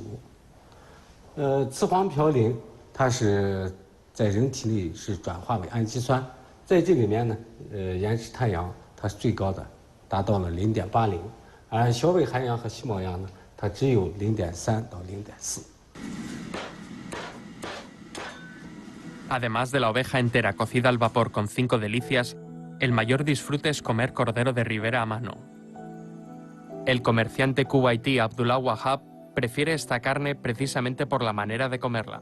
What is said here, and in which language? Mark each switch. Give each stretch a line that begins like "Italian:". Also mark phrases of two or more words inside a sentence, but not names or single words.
Chinese: 雌黄嘌呤它是在人体内是转化为氨基酸，在这里面呢，盐池滩羊它是最高的，达到了0.80，而小尾寒羊和细毛羊呢，它只有0.3到0.4。
Spanish: Además de la oveja entera cocida al vapor con 5 delicias, el mayor disfrute es comer cordero de ribera a mano. El comerciante kuwaití Abdullah Wahab prefiere esta carne precisamente por la manera de comerla.